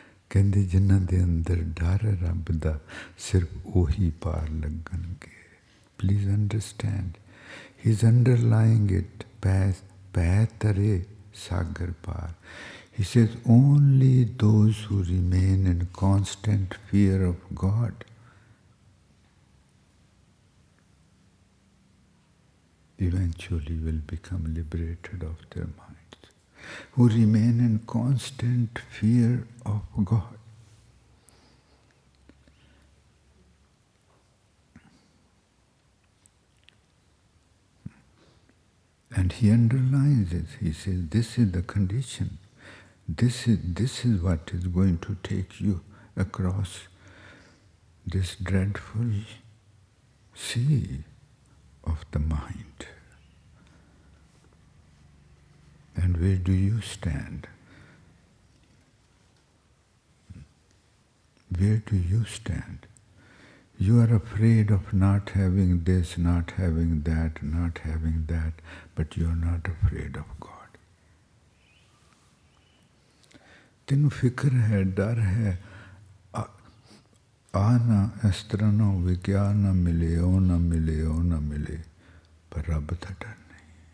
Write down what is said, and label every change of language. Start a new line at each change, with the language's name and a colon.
Punjabi: ਕਹਿੰਦੇ ਜਿਨ੍ਹਾਂ ਦੇ ਅੰਦਰ ਡਰ ਰੱਬ ਦਾ ਸਿਰਫ ਉਹੀ ਪਾਰ ਲੱਗਣਗੇ।
English: please understand, he is underlying it,
Punjabi: ਪੈ ਤਰੇ ਸਾਗਰ ਪਾਰ।
English: He says only those who remain in constant fear of God eventually will become liberated of their minds, who remain in constant fear of God. And he underlines it. He says, this is the condition. This is what is going to take you across this dreadful sea of the mind. And where do you stand? Where do you stand? You are afraid of not having this, not having that, not having that, but you are not afraid of God.
Punjabi: ਤੈਨੂੰ ਫਿਕਰ ਹੈ, ਡਰ ਹੈ, ਆ ਨਾ ਇਸ ਤਰ੍ਹਾਂ ਨਾ ਹੋਵੇ ਕਿ ਆ ਨਾ ਮਿਲੇ, ਉਹ ਨਾ ਮਿਲੇ, ਉਹ ਨਾ ਮਿਲੇ, ਪਰ ਰੱਬ ਦਾ ਡਰ ਨਹੀਂ।